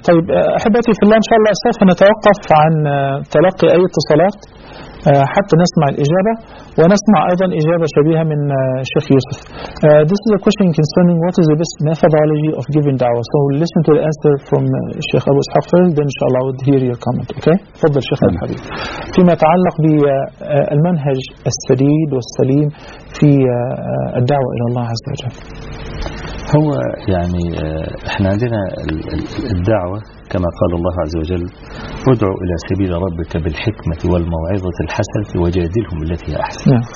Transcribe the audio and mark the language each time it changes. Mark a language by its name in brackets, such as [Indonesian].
[Arabic] طيب أحبتي في الله، إن شاء الله سوف نتوقف عن تلقي أي اتصالات حتى نسمع الإجابة، ونسمع أيضا إجابة شبيهة من الشيخ يوسف. [English] This is a question concerning what is the best methodology of giving da'wah. So we'll listen to the answer from الشيخ أبو إسحاق first, then inshallah we'll hear your comment. [Arabic] Okay. فضل الشيخ الحبيب. فيما يتعلق بالمنهج السديد والسليم في الدعوة إلى الله عز وجل. هو يعني احنا عندنا الدعوة كما قال الله عز وجل: ادعوا إلى سبيل ربك بالحكمة والموعظة الحسنة وجادلهم التي هي أحسن.